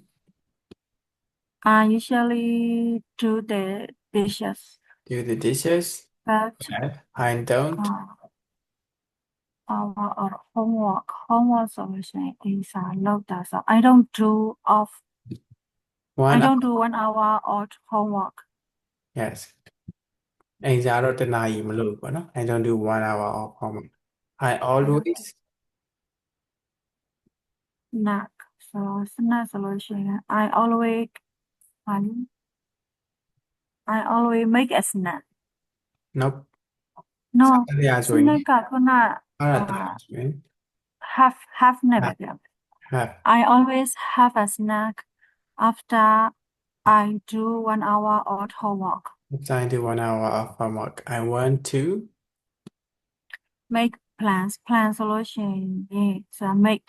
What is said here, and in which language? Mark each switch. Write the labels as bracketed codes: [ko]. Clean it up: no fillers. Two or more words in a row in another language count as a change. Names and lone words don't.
[en] I usually do the dishes, do the dishes. but I don't. our homework solution is locked. So I don't do One. 1 hour of homework. Yes. [my] အိမ်စာတော့တစ်နာရီမလို့ပေါ့နော် [en] I don't do 1 hour of homework. I always Snack. So snack solution. I always make a snack. nope. No, [my] စားရဆိုရင် snack ကခုန အဲ့ဒါတာဆိုရင် [en] have never done. have I always have a snack after I do 1 hour of homework. I do 1 hour of homework. I want to Make plans. Plan solution is make.